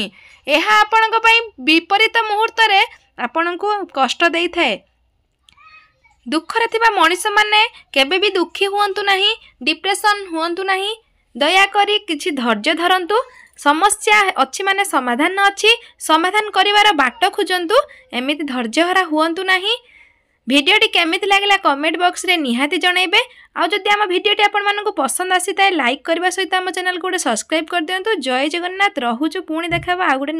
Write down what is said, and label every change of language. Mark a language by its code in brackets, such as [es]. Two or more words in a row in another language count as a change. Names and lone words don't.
[or] ଏହା ଆପଣଙ୍କ ପାଇଁ ବିପରୀତ ମୁହୂର୍ତ୍ତରେ ଆପଣଙ୍କୁ କଷ୍ଟ ଦେଇଥାଏ। ଦୁଃଖରେ ଥିବା ମଣିଷମାନେ କେବେ ବି ଦୁଃଖୀ ହୁଅନ୍ତୁ ନାହିଁ, ଡିପ୍ରେସନ୍ ହୁଅନ୍ତୁ ନାହିଁ। ଦୟାକରି କିଛି ଧୈର୍ଯ୍ୟ ଧରନ୍ତୁ। ସମସ୍ୟା ଅଛି ମାନେ ସମାଧାନ ଅଛି, ସମାଧାନ କରିବାର ବାଟ ଖୋଜନ୍ତୁ, ଏମିତି ଧୈର୍ଯ୍ୟହରା ହୁଅନ୍ତୁ ନାହିଁ। ଭିଡିଓଟି କେମିତି ଲାଗିଲା କମେଣ୍ଟ ବକ୍ସରେ ନିହାତି ଜଣାଇବେ। ଆଉ ଯଦି ଆମ ଭିଡ଼ିଓଟି ଆପଣମାନଙ୍କୁ ପସନ୍ଦ ଆସିଥାଏ ଲାଇକ୍ କରିବା ସହିତ ଆମ ଚ୍ୟାନେଲକୁ ଗୋଟେ ସବସ୍କ୍ରାଇବ୍ କରିଦିଅନ୍ତୁ। ଜୟ ଜଗନ୍ନାଥ, ରହୁଛୁ, ପୁଣି ଦେଖା ହେବ ଆଉ ଗୋଟେ ନୂଆ